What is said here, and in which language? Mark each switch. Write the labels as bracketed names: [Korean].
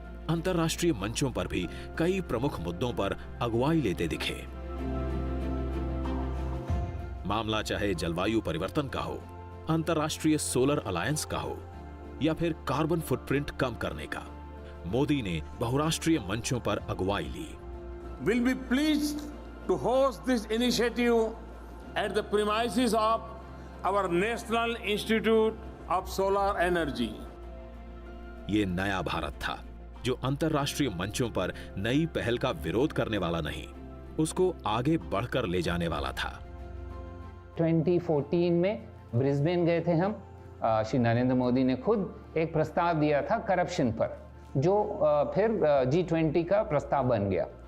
[Hindi] अंतर्राष्ट्रीय मंचों पर भी कई प्रमुख मुद्दों पर अगुवाई लेते दिखे। मामला चाहे जलवायु परिवर्तन का हो, अंतर्राष्ट्रीय सोलर अलायंस का हो या फिर कार्बन फुटप्रिंट कम करने का, मोदी ने बहुराष्ट्रीय मंचों पर अगुवाई ली। [English] Will be pleased to host this initiative at the premises of our National Institute of Solar Energy. [Hindi] ये नया भारत था जो अंतर्राष्ट्रीय मंचों पर नई पहल का विरोध करने वाला नहीं, उसको आगे बढ़कर ले जाने वाला था। 2014 में ब्रिस्बेन गए थे हम। श्री नरेंद्र मोदी ने खुद एक प्रस्ताव दिया था करप्शन पर, जो फिर G20 का प्रस्ताव बन गया।